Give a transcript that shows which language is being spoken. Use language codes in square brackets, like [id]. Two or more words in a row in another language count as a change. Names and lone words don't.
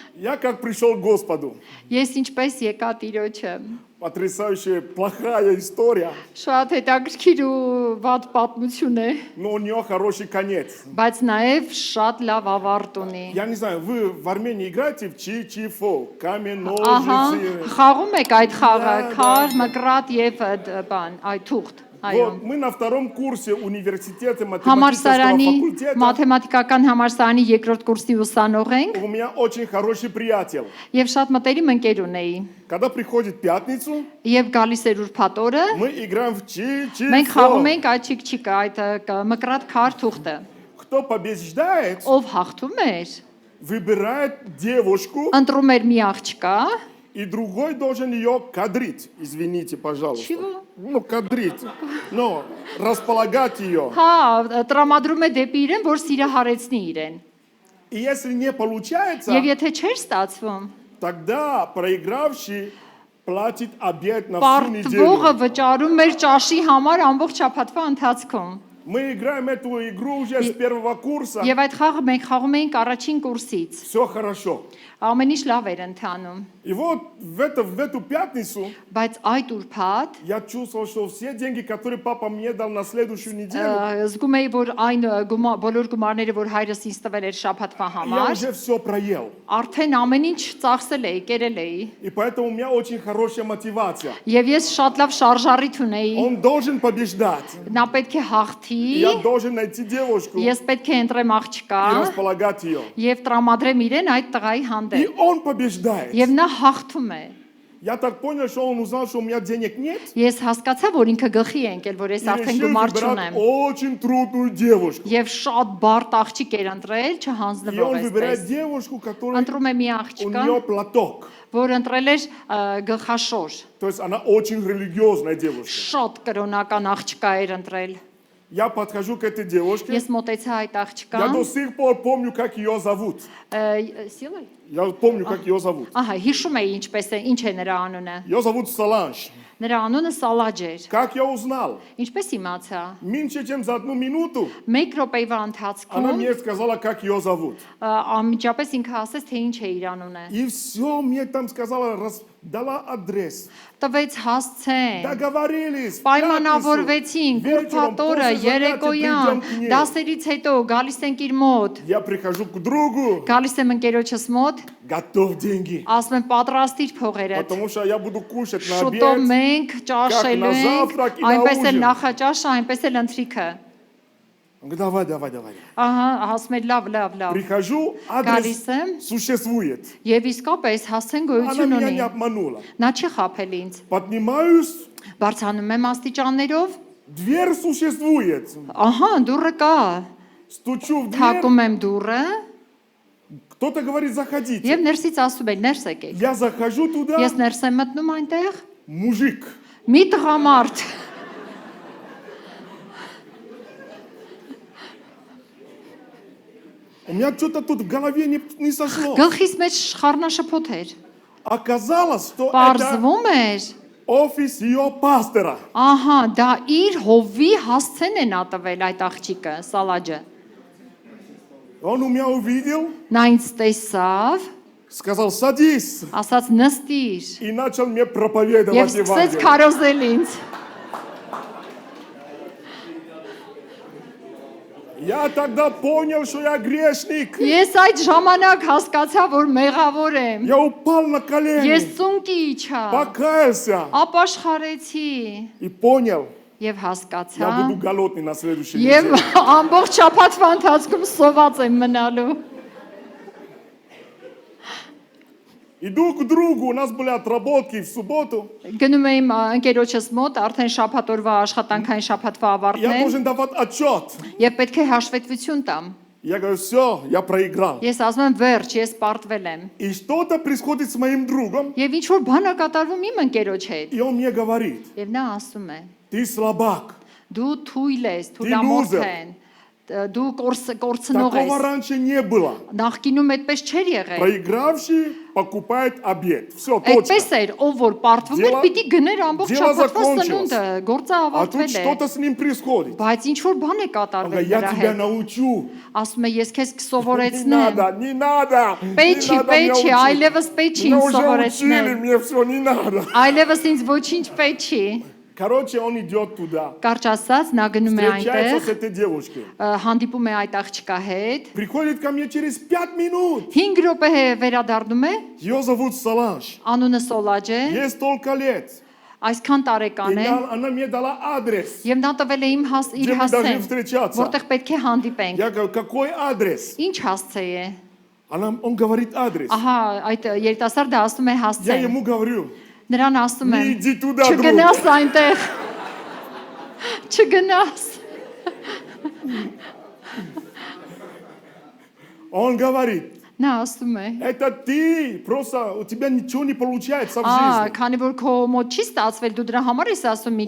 [ru] Я как пришел к Господу. [hy] Ես ինչպես եկա Տիրոջը։ [ru] Потрясающая, плохая история, [hy] Շատ հետաքրքիր ու վատ պատմություն է, [ru] но у нее хороший конец. [hy] բայց նաև շատ լավ ավարտ ունի։ [ru] Я не знаю, вы в Армении играете в чи-чи-фо, камень, [hy] Ահա, ножницы. խաղում եք այդ խաղը, Դա, քար, մկրատ եւ բան, այդ թուղթ, այո։ [ru] Вот, мы на втором курсе университета математического [hy] Համարսարանի [ru] факультета. [hy] մաթեմատիկական համարսարանի երկրորդ կուրսի ուսանող ենք [ru] У меня очень хороший приятель. [hy] եւ շատ մտերիմ ընկեր ունեի։ [ru] Когда приходит пятницу, [hy] Եվ գալիս էր ուրբաթ օրը, [ru] мы играем в [hy] մենք խաղում [ru] чи-чи-фо. [hy] ենք այդ չիկ-չիկը, այդ մկրատ քար թուղթը։ [ru] Кто побеждает, [hy] Ով հաղթում էր, [ru] выбирает девушку, [hy] ընտրում էր մի աղջկա, [ru] и другой должен ее кадрить. Извините, пожалуйста. Чего? Ну, кадрить. Ну, располагать ее. [hy] հա, տրամադրում է դեպի իրեն, որ սիրահարեցնի իրեն։ [ru] И если не получается, [hy] Եվ եթե չէր ստացվում, [ru] тогда проигравший платит обед на всю неделю. [hy] պարտվողը վճարում էր ճաշի համար ամբողջ շաբաթվա ընթացքում։ [ru] Мы играем эту игру уже с первого курса. [hy] Եվ այդ խաղը մենք խաղում էինք առաջին կուրսից։ [ru] Все хорошо. [hy] Ամեն ինչ լավ էր ընթանում, [ru] И вот в эту пятницу [hy] բայց այդ ուրբաթ [ru] я чувствовал, что все деньги, которые папа мне дал на следующую неделю, [hy] զգում էի, որ այն բոլոր գումարները, որ հայրս ինձ տվել էր շաբաթվա [ru] я [hy] համար, [ru] уже все проел. [hy] արդեն ամեն ինչ ծախսել էի, կերել էի։ [ru] И поэтому у меня очень хорошая мотивация. [hy] Եվ ես շատ լավ շարժառիթ ունեի։ [ru] Он должен побеждать. [hy] Նա պետք է հաղթի, [ru] Я должен найти девушку и [hy] ես պետք է ընտրեմ աղջկա [ru] располагать ее. [hy] եւ տրամադրեմ իրեն այդ տղայի [ru] И [hy] հանդեպ։ [ru] он побеждает. [hy] Եվ նա հաղթում է։ [ru] Я так понял, что он узнал, что у меня денег нет. [hy] Ես հասկացա, որ ինքը գլխի է ընկել, որ ես [ru] И [hy] արդեն [ru] решил [hy] գումար [ru] выбирать [hy] չունեմ։ [ru] очень трудную девушку. [hy] Եվ շատ բարդ աղջիկ էր ընտրել, [ru] И [hy] չհանձնվող [ru] он выбирает [hy] էսպես։ [ru] девушку, которая [hy] Ընտրում է մի [ru] у [hy] աղջկա, [ru] нее платок. [hy] որ ընտրել էր գլխաշոր։ [ru] То есть она очень религиозная девушка. [hy] Շատ կրոնական աղջկա էր ընտրել։ [ru] Я подхожу к этой девушке. [hy] Ես մոտեցա այդ [ru] Я [hy] աղջկան։ [ru] до сих пор помню, как ее зовут. [hy] Սիլը։ [ru] Я помню, как ее зовут. [hy] Ահա, հիշում էի ինչպես է, ինչ է նրա անունը։ [ru] Ее зовут Саланж. [hy] Նրա անունը Սալաջ էր։ [ru] Как я узнал? [hy] Ինչպես իմացա։ [ru] Меньше, чем за 1 минуту [hy] 1 րոպեվա [ru] она [hy] ընթացքում [ru] мне сказала, как ее зовут. [hy] անմիջապես ինքը ասեց, թե ինչ է իր անունը։ [ru] И все мне там сказала, дала адрес. [hy] Տվեց հասցեն։ [ru] Договорились. в [hy] Պայմանավորվեցինք, [ru] пятницу, вечером, [hy] ուրբաթ օրը, [ru] после занятий [hy] երեկոյան, [ru] придем к ней. [hy] դասերից հետո գալիս ենք իր մոտ։ [ru] Я прихожу к другу, [hy] Գալիս եմ ընկերոջս մոտ, [ru] готов деньги. [hy] ասում եմ պատրաստիր փողերդ։ [ru] Потому что я буду кушать на [hy] Շուտով [ru] обед. [hy] մենք ճաշելու [ru] на [hy] ենք, [ru] завтрак и на [hy] այնպես էլ [ru] ужин. [hy] նախաճաշը, այնպես էլ ընթրիքը։ [ru] Он говорит, давай. [hy] Ահա, ասում եմ լավ։ [ru] Прихожу, [hy] Գալիս [ru] адрес [hy] եմ [ru] существует. [hy] եւ իսկապես հասցեն [ru] Она [hy] գոյություն [ru] меня [hy] ունի։ [ru] не обманула. [hy] Նա չի խափել ինձ։ [ru] Поднимаюсь, [hy] Բարձանում եմ աստիճաններով, [ru] дверь существует. [hy] ահա, դուռը կա։ [ru] Стучу в дверь, [hy] Թակում եմ դուռը [ru] кто-то говорит, заходите. [hy] եւ ներսից ասում են ներս եկեք։ [ru] Я захожу туда, [hy] Ես ներս եմ մտնում այնտեղ, [ru] мужик. [hy] մի տղամարդ։ [ru] У меня что-то тут в голове не сошло. [hy] Գլխիս մեջ խառնաշփոթ էր։ [ru] Оказалось, что это [hy] Պարզվում էր, [ru] офис ее пастора. [hy] ահա, դա իր հովի հասցեն է նա տվել այդ աղջիկը, Սալաջը։ [ru] Он у меня увидел, [hy] Նա ինձ տեսավ, [ru] сказал, садись. [hy] ասաց նստիր [ru] И начал мне [hy] եւ [ru] проповедовать [hy] սկսեց [ru] Евангелие. [hy] քարոզել ինձ։ [ru] Я тогда понял, что я грешник. [hy] Ես այդ ժամանակ հասկացա, որ մեղավոր եմ։ [ru] Я упал на [hy] Ես [ru] колени, [hy] ծունկի իջա, [ru] покаялся [hy] ապաշխարեցի [ru] и понял, [hy] եւ [ru] я [hy] հասկացա, [ru] буду голодный на следующей [hy] եւ [ru] неделе. [hy] ամբողջ շաբաթվա ընթացքում սոված եմ մնալու։ [ru] Иду к другу, у нас были отработки в субботу. [hy] Գնում եմ ընկերոջս մոտ, արդեն շաբաթօրվա աշխատանքային շաբաթվա ավարտն [ru] Я [hy] է, [ru] должен давать отчет. [hy] եւ պետք է հաշվետվություն տամ։ [ru] Я говорю, все, я проиграл. [hy] Ես ասում եմ վերջ, ես պարտվել եմ։ [ru] И что-то происходит с моим другом, [hy] Եվ ինչ որ բան է կատարվում իմ ընկերոջ հետ։ [ru] и он мне говорит, [hy] Եվ նա ասում է. [ru] ты слабак. [hy] Դու թույլ ես, [ru] loser. [hy] թույլամորթ են։ դու կորցնող [ru] Такого [hy] ես։ [ru] раньше не было. [hy] Նախկինում այդպես չէր եղել։ [ru] Проигравший покупает обед. Все, точка. [hy] Այդպես էր, ով որ պարտվում էր, [ru] Дело- [hy] պիտի գներ ամբողջ [ru] дело [hy] շաբաթվա [ru] закончилось. [hy] սնունդը, գործը [ru] А тут [hy] ավարտվել է։ [ru] что-то с ним происходит. [hy] Բայց ինչ որ բան է [ru] Он [hy] կատարվել [ru] говорит, я [hy] նրա [ru] тебя [hy] հետ։ [ru] научу. [hy] Ասում է, ես քեզ [ru] Не [hy] կսովորեցնեմ։ [ru] надо, не надо. [hy] Պետք չի, [ru] Не надо [hy] պետք [ru] меня [hy] չի, [ru] учить. [hy] այլևս պետք չի [ru] Меня [hy] ինձ [ru] уже учили, [hy] սովորեցնել։ [ru] мне все не надо. [hy] Այլևս ինձ ոչինչ պետք չի։ [ru] Короче, он идет туда. [hy] Կարճ ասած, նա գնում է [ru] Встречается [hy] այնտեղ, [ru] с этой девушкой. [hy] հանդիպում է այդ աղջկա հետ։ [ru] Приходит ко мне через 5 минут. [hy] 5 րոպե վերադառնում է, [ru] Ее зовут Саланж. [hy] անունը Սոլաջ է, [ru] Ей столько лет. [hy] այսքան [ru] И [hy] տարեկան է, [ru] она мне дала адрес. [hy] եւ նա տվել է իմ իր [ru] Где мы должны [hy] հասցեն, [ru] встречаться. [hy] որտեղ պետք է հանդիպենք։ [ru] Я говорю, какой адрес? [hy] Ինչ հասցե է։ [ru] Он говорит адрес. [hy] Ահա, այդ երիտասարդը ասում է [ru] Я [hy] հասցեն։ [ru] ему говорю, [hy] Նրան ասում [ru] не [hy] եմ, [ru] иди туда, друг. [hy] չգնաս այնտեղ։ Չգնաս։ [ru] Он говорит, [hy] Նա ասում է, [ru] это ты, просто у тебя ничего не получается в жизни. [hy] քանի որ քո մոտ չի ստացվել, дու դրա համար ես ասում մի